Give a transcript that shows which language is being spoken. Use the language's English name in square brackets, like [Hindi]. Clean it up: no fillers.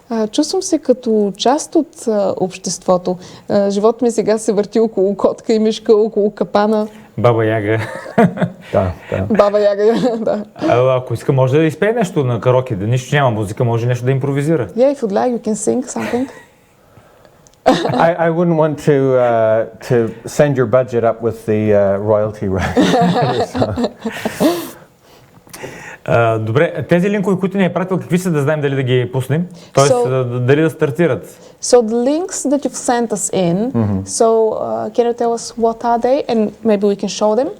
[Bulgarian] Чувствам се като част от обществото. Живот ми сега се върти около Котка и Мишка, около Капана. Баба Яга. Да. Баба Яга, да. Ако иска, може да изпее нещо на караоке, да нищо няма музика, може нещо да импровизира. [English] Yeah, if you'd like, you can sing something. I wouldn't want to send your budget up with the royalty rate. [Bulgarian] Добре, тези линкове, които ни е пратил, какви са, да знаем дали да ги пуснем? Тоест, дали да стартират? [English] So the links that you've sent us in, can you tell us what are they, and maybe we can show them